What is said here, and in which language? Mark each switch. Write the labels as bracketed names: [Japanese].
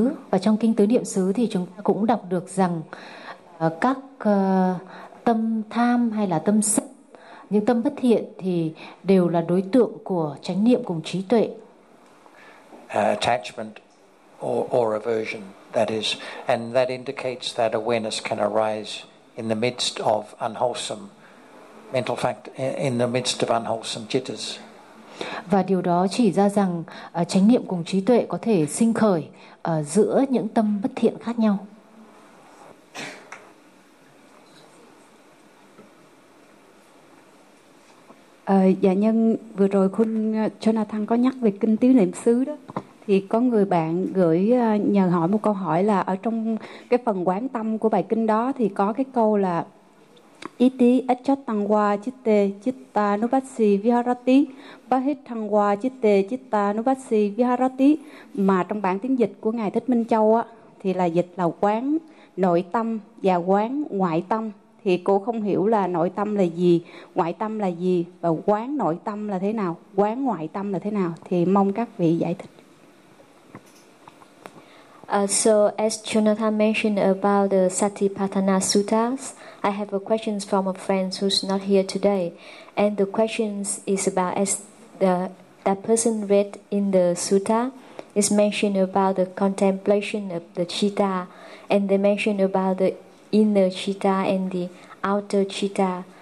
[Vietnamese] Và trong kinh tứ niệm xứ thì chúng ta cũng đọc được rằng các tâm tham hay là tâm sân, những tâm bất thiện thì đều là đối tượng của chánh niệm cùng trí tuệ. [English] Attachment or aversion, that is, and that indicates that awareness can arise in the midst of unwholesome mental fact, in the midst of unwholesome jitters. [Vietnamese] Và điều đó chỉ ra rằng chánh niệm cùng trí tuệ có thể sinh khởi giữa những tâm bất thiện khác nhau. Dạ nhân, vừa rồi khun Jonathan có nhắc về kinh tứ niệm xứ đó, thì có người bạn gửi nhờ hỏi một câu hỏi là ở trong cái phần quán tâm của bài kinh đó thì có cái câu là [Pali] iti acchatangwa citta citta nupassi viharati [Vietnamese] pahitangwa citta citta nupassi viharati, mà trong bản tiếng dịch của ngài Thích Minh Châu á thì là dịch là quán nội tâm và quán ngoại tâm. Thì cô không hiểu là nội tâm là gì, ngoại tâm là gì, và quán nội tâm là thế nào, quán ngoại tâm là thế nào, thì mong các vị giải thích. [English] So as Jonathan mentioned about the Satipatthana Suttas, I have a question from a friend who's not here today. And the question is about, as that person read in the Sutta, it's mentioned about the contemplation of the citta, and they mentioned about the inner citta and the outer citta.